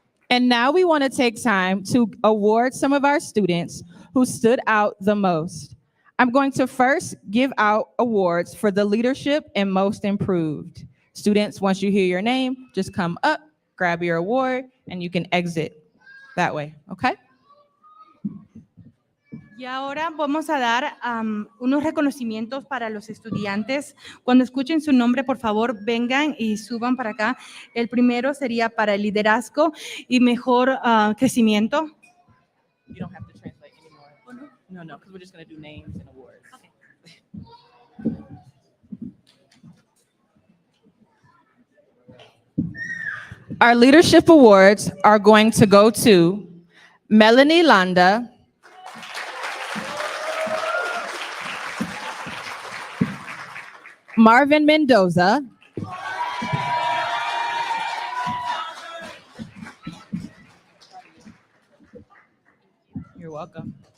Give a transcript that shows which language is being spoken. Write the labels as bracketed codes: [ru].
[en] And now we want to take time to award some of our students who stood out the most. I'm going to first give out awards for the leadership and most improved. Students, once you hear your name, just come up, grab your award, and you can exit that way, okay? [es] Y ahora vamos a dar unos reconocimientos para los estudiantes. Cuando escuchen su nombre, por favor, vengan y suban para acá. El primero sería para el liderazgo y mejor crecimiento. [en] You don't have to translate anymore. No, because we're just going to do names and awards. Okay. Our leadership awards are going to go to Melanie Landa, Marvin Mendoza, you're welcome.